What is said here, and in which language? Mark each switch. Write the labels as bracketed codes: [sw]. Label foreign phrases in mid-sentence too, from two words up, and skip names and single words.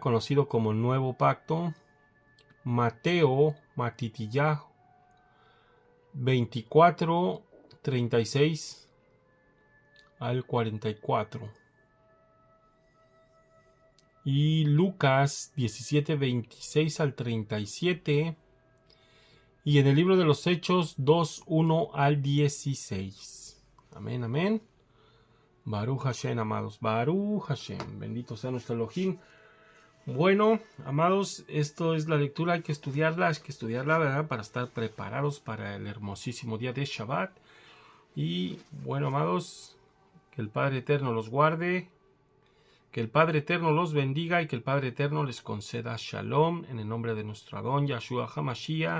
[es] Conocido como el nuevo pacto, Mateo, Matitiyahu 24:36 al 44. Y Lucas 17:26 al 37. Y en el libro de los Hechos 2:1 al 16. Amén, amén. [he] ברוך השם, amados. ברוך השם. [es] Bendito sea nuestro Elohim. Bueno, amados, esto es la lectura. Hay que estudiarla, ¿verdad? Para estar preparados para el hermosísimo día de Shabbat. Y bueno, amados, que el Padre Eterno los guarde. Que el Padre Eterno los bendiga y que el Padre Eterno les conceda Shalom en el nombre de nuestro Adón Yahshua HaMashiach.